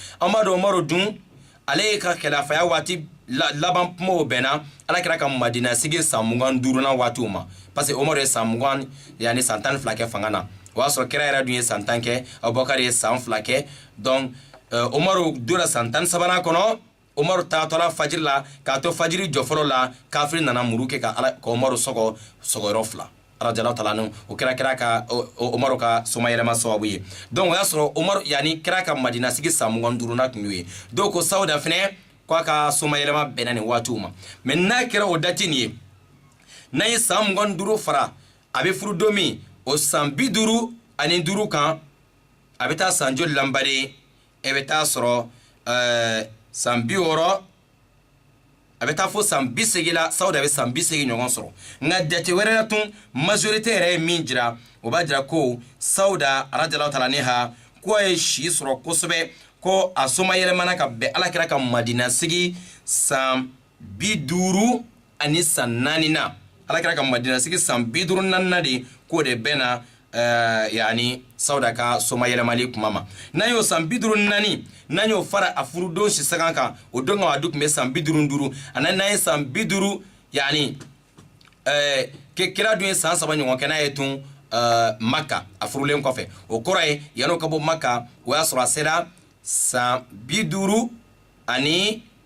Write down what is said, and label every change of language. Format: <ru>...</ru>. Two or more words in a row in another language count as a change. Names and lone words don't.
<bm>an b'a dɔn Umar dun ale ka khilafaya waati laban kumaw bɛnna ala kɛra ka Madina sigi san 25nan waatiw ma parce que Umar ye san 20 yani san 12 kɛ fanga na o y'a sɔrɔ kira yɛrɛ dun ye san 10 kɛ Abubakar ye san 2 kɛ donc Umaru dora san 13nan kɔnɔ Umaru taatɔla fajiri la k'a to fajiri jɔ fɔlɔ la kafiri nana muru kɛ ka Umaru sɔgɔ sɔgɔyɔrɔ 2</bm> <ar>رضي الله تعالى عنه</ar> <bm>o kira ka Umaru ka soma yɛlɛma sababu ye donc o y'a sɔrɔ Umaru yani kira ka Madina sigi san 25nan tun y'o ye donc ko Sauda fɛnɛ k'a ka soma yɛlɛma bɛnna nin waatiw ma mais n'a kɛra o dati nin ye n'a ye san 25 fara a bɛ furu don min o san 55 kan a bɛ taa san joli lanbari e bɛ taa sɔrɔ san 60 a bɛ taa fo san 80 la Sauda bɛ san 80 ɲɔgɔn sɔrɔ nka jate wɛrɛ la tun majorité yɛrɛ ye min jira o b'a jira ko Sauda radiyallahu</bm> <ar>تعالى عنها</ar> <bm>ko a ye si sɔrɔ kosɛbɛ ko a soma yɛlɛmana ka bɛn alakira ka Madina sigi san 50 ani san 4 na alakira ka Madina sigi san 54 de k'o de bɛnna yani sauda ka soma yelemali kuma ma n'an y'o san 54 n'an y'o fara a furudon si sagan kan o don ka du kun bɛ san 55 ani n'an ye san 50 yani kira dun ye san 3 ɲɔgɔn kɛ n'a ye tun Maka a furulen kɔfɛ o kɔrɔ ye yan'o ka bɔ Maka o y'a sɔrɔ a sera san 50 ani</bm>